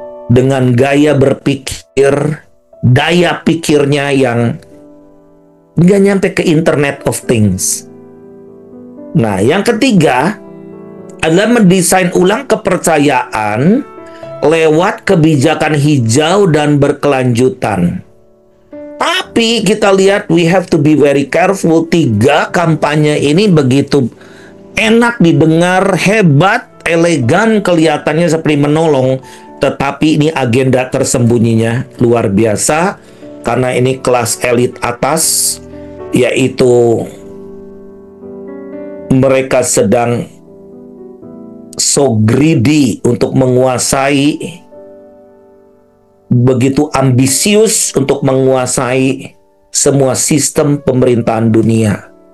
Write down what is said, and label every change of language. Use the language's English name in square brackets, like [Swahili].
[Indonesian] Dengan gaya berpikir, daya pikirnya yang nggak nyampe ke Internet of Things. Nah, yang ketiga adalah mendesain ulang kepercayaan lewat kebijakan hijau dan berkelanjutan. Tapi kita lihat [English] we have to be very careful. [Indonesian] 3 kampanye ini begitu enak didengar, hebat, elegan, kelihatannya seperti menolong. Tetapi ini agenda tersembunyinya luar biasa. Karena ini kelas elit atas, yaitu mereka sedang [English] so greedy [Indonesian] untuk menguasai, begitu ambisius untuk menguasai semua sistem pemerintahan dunia.